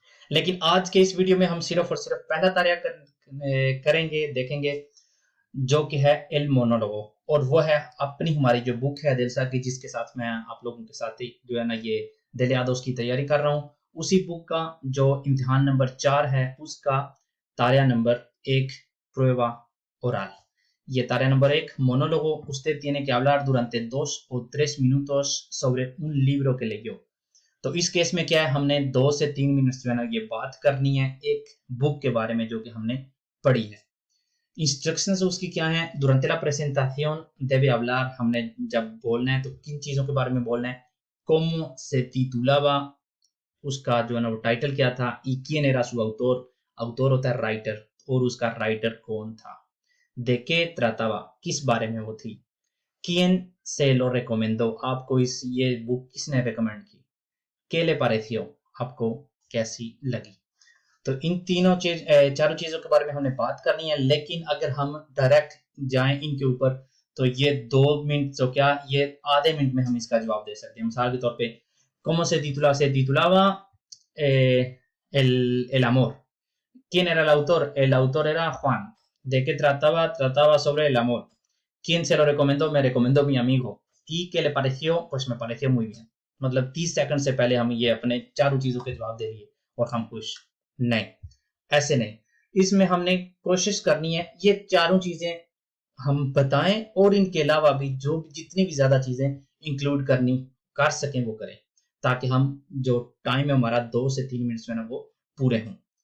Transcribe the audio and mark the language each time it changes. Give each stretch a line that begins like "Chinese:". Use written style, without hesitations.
Hindi: लेकिन आज के इस वीडियो में हम सिर्फ और सिर्फ पहला तारिया करेंगे, देखेंगे, जो कि है एल मोनोलोगो। और वो है अपनी हमारी जो बुक है दिलसा की, जिसके साथ मैं आप लोगों के साथ ही जो है ना ये दिल यादों की तैयारी कर रहा हूँ। उसी बुक का जो इम्तिहान नंबर 4 है उसका तारिया number 1
Spanish: prueba oral. Y tarea number 1, monólogo. Usted tiene que hablar durante 2 o 3 minutos sobre un libro que leyó.
Hindi: तो इस केस में क्या है, हमने 2 से 3 मिनट जो है ना ये बात करनी है एक बुक के बारे में जो कि हमने पढ़ी है। इंस्ट्रक्शंस उसकी क्या है?
Spanish: durante la presentación debe hablar,
Hindi: हमने जब बोलना है तो किन चीजों के बारे में बोलना है।
Spanish: cómo se titulaba,
Hindi: उसका जो है ना वो टाइटल क्या था।
Spanish: y quién era su autor,
Hindi: autor होता है राइटर, और उसका राइटर कौन था।
Spanish: de qué trataba,
Hindi: किस बारे में वो थी।
Spanish: quién se lo recomendó,
Hindi: आपको ये बुक किसने रिकमेंड की।
Spanish: ¿Qué le pareció,
Hindi: आपको कैसी लगी। तो इन चारों चीजों के बारे में हमने बात करनी है। लेकिन अगर हम डायरेक्ट जाएं इनके ऊपर तो ये 2 मिनट तो क्या, ये आधे मिनट में हम इसका जवाब दे सकते हैं। मिसाल के तौर पे
Spanish: cómo se titulaba el amor. ¿Quién era el autor? El autor era Juan. ¿De qué trataba? Trataba sobre el amor. ¿Quién se lo recomendó? Me recomendó mi amigo. ¿Y qué le pareció? Pues me pareció muy bien.
Hindi: मतलब 30 second से पहले हम ये अपने चारों चीजों के जवाब दे दिए और हम खुश। नहीं, ऐसे नहीं। इसमें हमने कोशिश करनी है ये चारों चीजें हम बताएं और इनके अलावा भी जो जितनी भी ज्यादा चीजें इंक्लूड करनी कर सकें वो करें, ताकि हम जो टाइम है हमारा 2 से 3 मिनट जो है ना वो पूरे हों।